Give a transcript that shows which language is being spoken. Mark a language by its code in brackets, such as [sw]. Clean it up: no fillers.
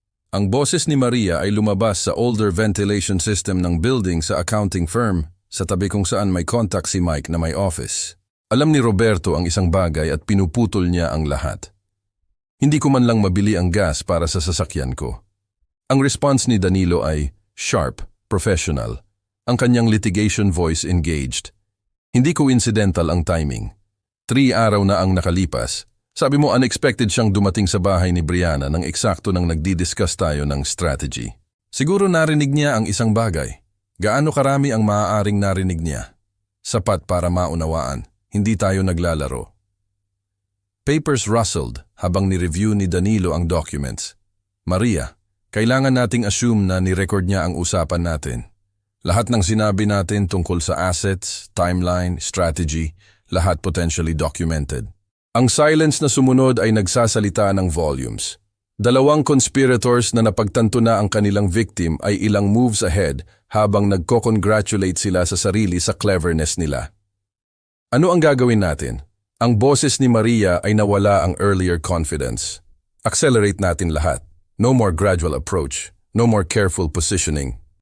[tl] Ang boses ni Maria ay lumabas sa older ventilation system ng building sa accounting firm, sa tabi kung saan may contact si Mike na may office. Alam ni Roberto ang isang bagay at pinuputol niya ang lahat. Hindi ko man lang mabili ang gas para sa sasakyan ko. Ang response ni Danilo ay sharp, professional. Ang kanyang litigation voice engaged. Hindi coincidental ang timing. 3 araw na ang nakalipas. Sabi mo unexpected siyang dumating sa bahay ni Brianna nang eksakto nang nagdi-discuss tayo ng strategy. Siguro narinig niya ang isang bagay. Gaano karami ang maaaring narinig niya? Sapat para maunawaan. Hindi tayo naglalaro. Papers rustled habang ni-review ni Danilo ang documents. Maria, kailangan nating assume na ni-record niya ang usapan natin. Lahat ng sinabi natin tungkol sa assets, timeline, strategy, lahat potentially documented. Ang silence na sumunod ay nagsasalita ng volumes. Dalawang conspirators na napagtanto na ang kanilang victim ay ilang moves ahead habang nagko-congratulate sila sa sarili sa cleverness nila. Ano ang gagawin natin? Ang boses ni Maria ay nawala ang earlier confidence. Accelerate natin lahat. [en] No more gradual approach. No more careful positioning.